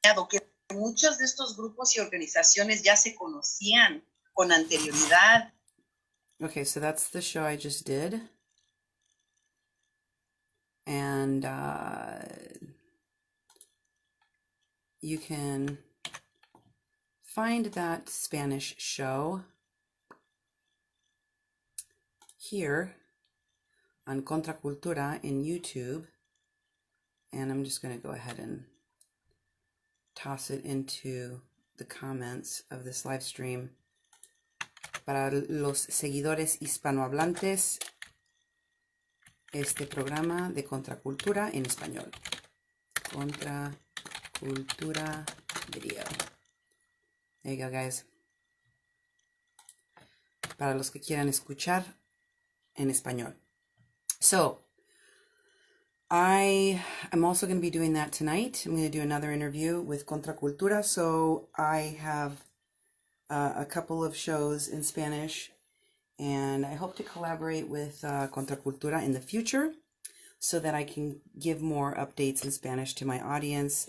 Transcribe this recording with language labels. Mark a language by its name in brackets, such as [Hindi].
[Spanish] Que muchos de estos grupos y organizaciones ya se conocían con anterioridad. [English] Okay, so that's the show I just did. And you can find that Spanish show here on Contra Cultura in YouTube. And I'm just going to go ahead and toss it into the comments of this live stream. [Spanish] Para los seguidores hispanohablantes, este programa de Contracultura en español. [English] Contracultura video. There you go, guys. [Spanish] Para los que quieran escuchar en español. [English] So, I'm also going to be doing that tonight. I'm going to do another interview with Contracultura. So, I have a couple of shows in Spanish, and I hope to collaborate with Contracultura in the future so that I can give more updates in Spanish to my audience.